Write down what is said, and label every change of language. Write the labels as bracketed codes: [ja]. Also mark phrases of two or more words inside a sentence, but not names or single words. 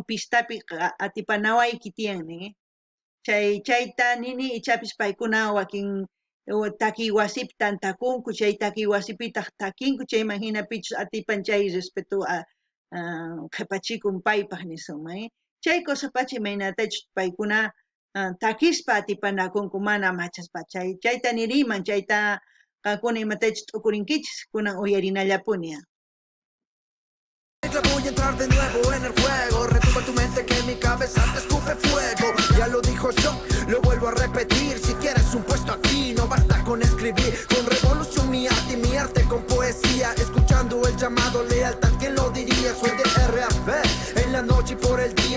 [qu] pistapi atipanawayki tiyan nin chayta nini ichapis paykuna wakin takiy wasipi tantakunku chay takiy wasipitaq takinku chayman hina pichus atipan chay respeto qhipachikun paypaq nisunman chay cosapacha imaynatachus paykuna takispa atipanakunku mana machaspa chayta niriman chayta qankuna imatachus t'ukurinkichis kunan uyarinallapuni. [es] Voy a entrar de nuevo en el juego. Retumba tu mente que mi cabeza te escupe fuego. Ya lo dijo yo, lo vuelvo a repetir. Si quieres un puesto aquí, no basta con escribir. Con revolución mi arte con poesía. Escuchando el llamado lealtad, ¿quién lo diría? Soy de RAP en la noche y por el día.